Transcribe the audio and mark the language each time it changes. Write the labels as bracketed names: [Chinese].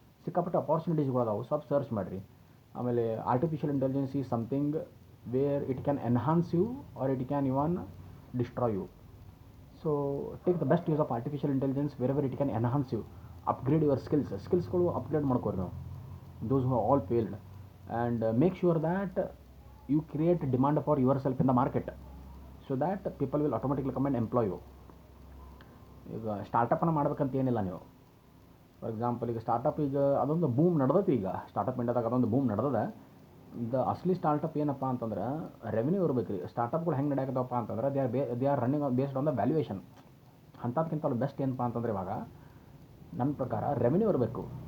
[Kannada] ಸಿಕ್ಕಾಪಟ್ಟೆ ಅಪಾರ್ಚುನಿಟೀಸ್ಗಳದಾವೆ, ಸ್ವಲ್ಪ ಸರ್ಚ್ ಮಾಡಿರಿ. ಆಮೇಲೆ [English] Artificial intelligence is something where it can enhance you or it can even destroy you. So take the best use of artificial intelligence wherever it can enhance you, upgrade your [Kannada] ಸ್ಕಿಲ್ಸ್ಗಳು upgrade ಮಾಡ್ಕೊರಿ ನಾವು. [English] those who have all failed, and make sure that you create demand for yourself in the market so that people will automatically come and employ you. [Kannada] ಈಗ ಸ್ಟಾರ್ಟಪ್ಪನ್ನು ಮಾಡ್ಬೇಕಂತ ಏನಿಲ್ಲ ನೀವು. For example ಈಗ startup, ಈಗ ಅದೊಂದು boom ನಡೆದೈತಿ. ಈಗ ಸ್ಟಾರ್ಟಪ್ ಇಂಡಿಯಾದಾಗ ಅದೊಂದು ಬೂಮ್ ನಡೆದದ. ದ ಅಸಲಿ ಸ್ಟಾರ್ಟಪ್ ಏನಪ್ಪ ಅಂತಂದ್ರೆ ರೆವೆನ್ಯೂ ಇರಬೇಕು ರೀ. ಸ್ಟಾರ್ಟಪ್ಗಳು ಹೆಂಗೆ ನಡೆಯಕತ್ತವಪ್ಪ ಅಂತಂದ್ರೆ [English] They are running based on the valuation. [Kannada] ಅಂಥದ್ಕಿಂತ ಅವ್ರು ಬೆಸ್ಟ್ ಏನಪ್ಪ ಅಂತಂದ್ರೆ ಇವಾಗ ನನ್ನ ಪ್ರಕಾರ ರೆವೆನ್ಯೂ ಇರಬೇಕು.